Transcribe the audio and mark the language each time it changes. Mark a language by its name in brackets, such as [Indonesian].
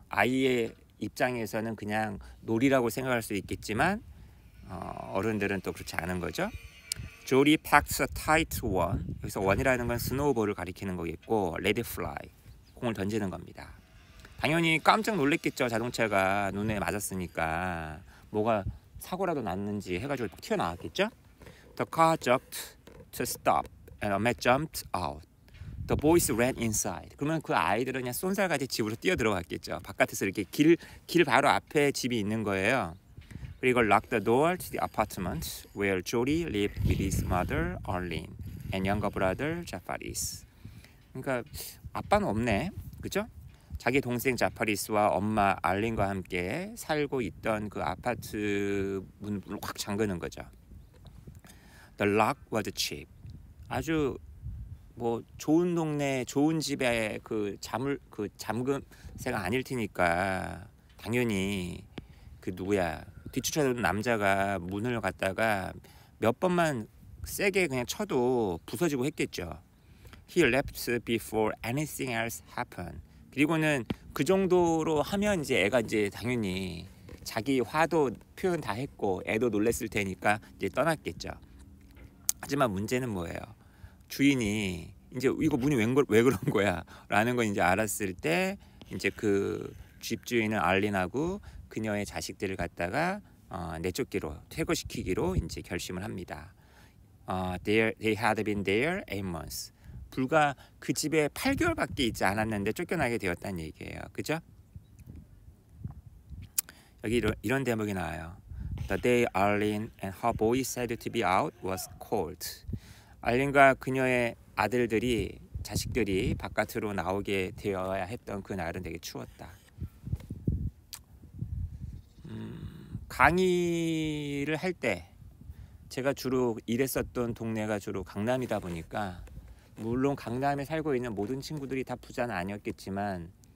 [Korean] 아이의 입장에서는 그냥 놀이라고 생각할 수 있겠지만 어른들은 또 그렇지 않은 거죠. [English] Jody packs a tight one. [Korean] 여기서 원이라는 건 스노우볼을 가리키는 거겠고 [English] let it fly. [Korean] 공을 던지는 겁니다. 당연히 깜짝 놀랬겠죠. 자동차가 눈에 맞았으니까 뭐가 사고라도 났는지 해가지고 튀어나왔겠죠. [English] The car jumped to stop and a man jumped out. The boys ran inside. [Korean] 그러면 그 아이들은 그냥 쏜살같이 집으로 뛰어 들어갔겠죠. 바깥에서 이렇게 길 바로 앞에 집이 있는 거예요. [English] 그리고 lock the door to the apartment where Jody lived with his mother Arlene and younger brother Jafaris. [Korean] 그러니까 아빠는 없네, 그죠? 자기 동생 자파리스와 엄마 알린과 함께 살고 있던 그 아파트 문을 확 잠그는 거죠. [English] The lock was cheap. [Korean] 아주 뭐 좋은 동네 좋은 집에 그 잠금새가 아닐 테니까 당연히 그 누구야 뒤쫓아오는 남자가 문을 갖다가 몇 번만 세게 그냥 쳐도 부서지고 했겠죠. [English] He left before anything else happened. [Korean] 그리고는 그 정도로 하면 이제 애가 이제 당연히 자기 화도 표현 다 했고 애도 놀랬을 테니까 이제 떠났겠죠. 하지만 문제는 뭐예요? 주인이 이제 이거 문이 왜 그런 거야? 라는 걸 이제 알았을 때 이제 그 집주인은 알린하고 그녀의 자식들을 갖다가 내쫓기로 퇴거시키기로 이제 결심을 합니다. [English] They had been there 8 months. [Korean] 불과 그 집에 8개월밖에 있지 않았는데 쫓겨나게 되었다는 얘기예요. 그죠? 여기 이런 대목이 나와요. [English] The day Arlene and her boy said to be out was cold. [Korean] 알린과 그녀의 아들들이 자식들이 바깥으로 나오게 되어야 했던 그 날은 되게 추웠다. 강의를 할 때 제가 주로 일했었던 동네가 주로 강남이다 보니까 물론 강남에 살고 있는 모든 친구들이 다 부자는 아니었겠지만